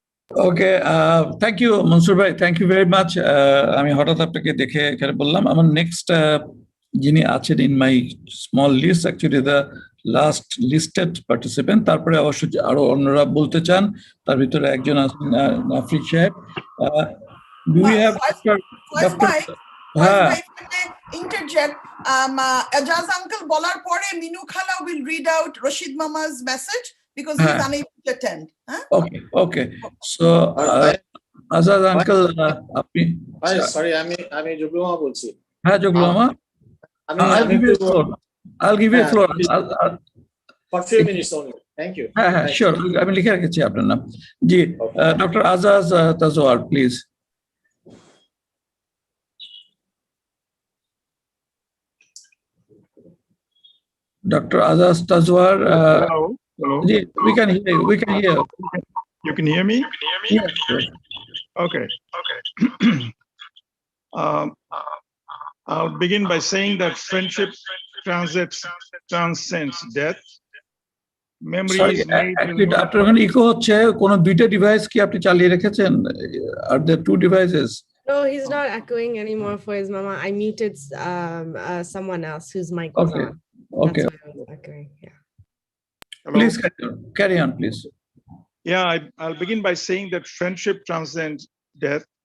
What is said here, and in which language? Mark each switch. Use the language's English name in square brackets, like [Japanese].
[Bangla] Okay, thank you Mansur ভাই, thank you very much. আমি হঠাৎ আপনাকে দেখে এখানে বললাম। আমার নেক্সট যিনি আছেন [English] in my small list, actually the last listed participant, [Bangla] তারপরে অবশ্য আরো অন্যরা বলতে চান, তার ভিতরে একজন আছেন নাফরিদ সাহেব। [English] Do we have Dr. If I may interject, Ajaz uncle [Bangla] bolar pore [English] Minu Khala will read out Rashid Mama's message because he's unable to attend. Okay. So Ajaz uncle, apni [Bangla] sorry, আমি জগলু মামা বলছি। [English] হ্যাঁ, জগলু মামা, I'll give you the floor. For few minutes only. Thank you. [Bangla] হ্যাঁ, sure. আমি লিখে রেখেছি আপনার নাম। জি, doctor Ajaz Tajwar, please. [English] Dr. Azaz Tazwar. Hello. We can hear you. You can hear me? Yes. Okay. I'll begin by saying that friendship transcends death. Memories made. [Bangla] আপনার ওখানে eco হচ্ছে, কোন দুইটা ডিভাইস কি আপনি চালিয়ে রেখেছেন? [English] Are there two devices? No, he's not echoing anymore for his mama. I muted someone else whose mic was on. Okay. That's why I was echoing. Yeah. Hello? Please carry on, please. Yeah, I'll begin by saying that friendship transcends death.